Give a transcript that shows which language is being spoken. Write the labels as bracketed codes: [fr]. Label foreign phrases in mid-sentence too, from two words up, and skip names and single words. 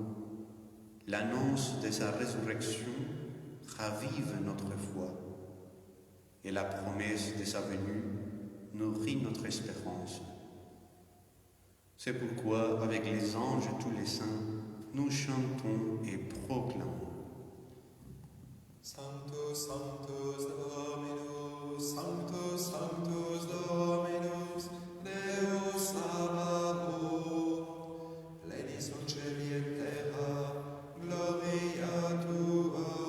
[fr] L'annonce de sa résurrection ravive notre foi. Et la promesse de sa venue nourrit notre espérance. C'est pourquoi, avec les anges et tous les saints, nous chantons et proclamons. [la] Sanctus, Sanctus Dominus, Sanctus, Sanctus Dominus, Deus Sabaoth, pleni sunt celi et terra, gloria tua.